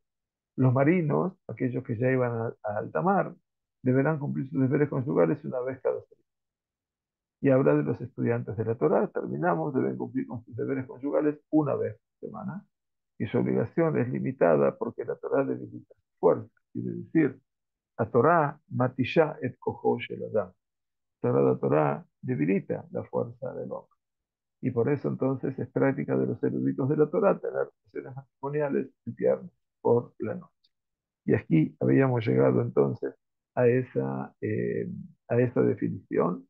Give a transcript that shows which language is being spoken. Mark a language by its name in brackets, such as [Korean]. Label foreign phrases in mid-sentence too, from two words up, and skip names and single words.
[Spanish] Los marinos, aquellos que ya iban a alta mar, deberán cumplir sus deberes conyugales 1 vez cada 6 días. Y habla de los estudiantes de la Torá, terminamos, deben cumplir con sus deberes conyugales 1 vez por semana. Y su obligación es limitada porque la Torá debilita su fuerza. Quiere decir, la Torá [Hebrew] מתישה את כוחו של אדם. [Spanish] Sagrada Torá debilita la fuerza del hombre. Y por eso entonces es práctica de los eruditos de la Torá tener relaciones matrimoniales el viernes por la noche. Y aquí habíamos llegado entonces a a esa definición.